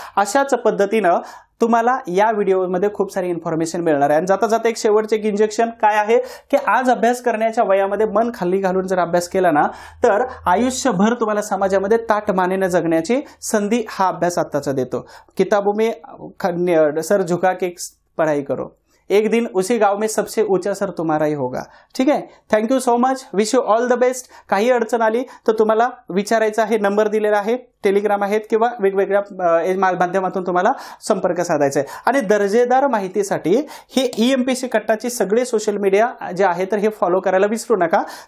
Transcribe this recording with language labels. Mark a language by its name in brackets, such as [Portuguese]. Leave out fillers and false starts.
[Marathi] अशाच पद्धतीनं तुम्हाला या व्हिडिओमध्ये खूप सारी इन्फॉर्मेशन मिळणार आहे. आणि जाता जाता एक शेवटचे एक इंजेक्शन काय आहे की आज अभ्यास करण्याच्या वयामध्ये मन खाली घालून जर अभ्यास केला ना तर आयुष्यभर तुम्हाला समाजामध्ये ताठ मानेने जगण्याची संधी हा अभ्यास आत्ताचा देतो. [Hindi] किताबों में सर झुका के पढ़ाई करो, एक दिन उसी गाव में सबसे ऊंचा सर तुम्हारा ही होगा. [Marathi] ठीक आहे, [English] Thank you so much, wish you all the best. [Marathi] काही अडचण आली तर तुम्हाला विचारायचं आहे, नंबर दिलेला आहे, टेलिग्राम आहेत किंवा वेगवेगळ्या माध्यमातून तुम्हाला संपर्क साधायचा आहे. आणि दर्जेदार माहितीसाठी हे EMPSC कट्टाची सगळे सोशल मीडिया जे आहे तर हे फॉलो करायला विसरू नका.